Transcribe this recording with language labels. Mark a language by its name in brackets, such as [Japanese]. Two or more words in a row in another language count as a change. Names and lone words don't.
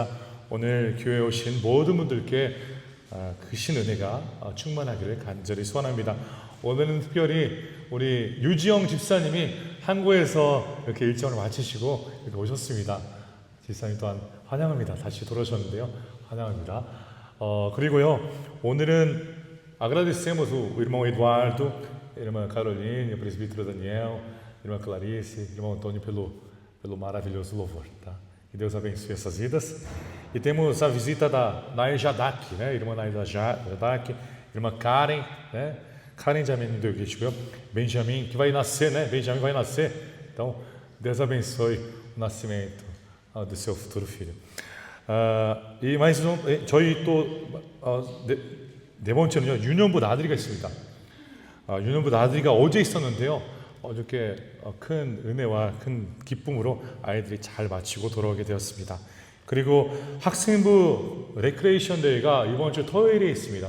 [Korean] 오늘 교회에 오신 모든 분들께 그 신은혜가 충만하기를 간절히 소원합니다. 오늘은 특별히 우리 유지영 집사님이 한국에서 이렇게 일정을 마치시고 이렇게 오셨습니다. 집사님 또한 환영합니다. 다시 돌아오셨는데요. 환영합니다. 그리고요, 오늘은 [Portuguese] agradecemos o irmão Eduardo, irmã Caroline, o presbítero Daniel, irmã Clarice, irmão Antônio pelo maravilhoso louvor, tá? Que Deus abençoe essas vidas. E temos a visita da Nair Jadak, né? Irmã Nair Jadak, irmã Karen, né? [Korean] Karen 자매님도 여기 계시고요. [Portuguese] Benjamin, que vai nascer, né? Benjamin vai nascer. Então, Deus abençoe o nascimento do seu futuro filho. [Korean] 이 mais 저희 또 네 번째는요, 유년부 나들이가 있습니다. 유년부 나들이가 어제 있었는데요. 어저께 큰 은혜와 큰 기쁨으로 아이들이 잘 마치고 돌아오게 되었습니다. 그리고 학생부 레크레이션 데이가 이번 주 토요일에 있습니다.